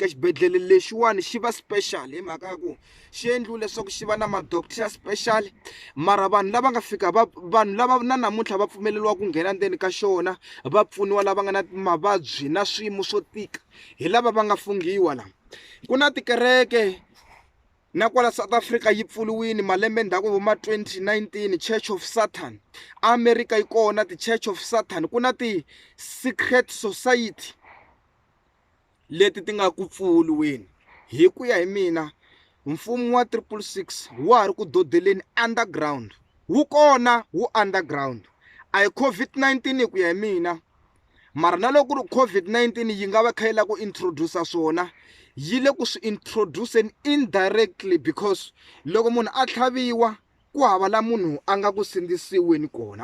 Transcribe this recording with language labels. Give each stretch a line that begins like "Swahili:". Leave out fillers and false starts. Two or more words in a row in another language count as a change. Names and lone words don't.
Tsonga: Xibedhlele lexiwani xi va special hi mhaka ku xi endliwe leswaku xi va na madokotela special, mara vanhu lava nga fika vanhu lava na namuntlha va pfumeleriwa ku nghena ndzeni ka xona va pfuniwa lava nga na mavabyi na swiyimo swo tika hi lava va nga funghiwa la. Ku na tikereke na kwala South Africa yi pfuliwini malembe ndzhaku vo ma 2019, Church of Satan. America yi kona ti-Church of Satan, ku na ti-secret society leti ti nga ku pfuliweni. Hi ku ya hi mina mfumo wa 666 wa ha ri ku dodeleni underground, wu kona wu underground. A hi COVID-19 hi ku ya hi mina, mara na loko ri COVID-19 yi nga va kha yi lava ku introduce swona yi le ku swi
English: introducing indirectly,
Tsonga: because loko munhu a tlhaviwa ku hava la munhu a nga ku sindzisiweni kona.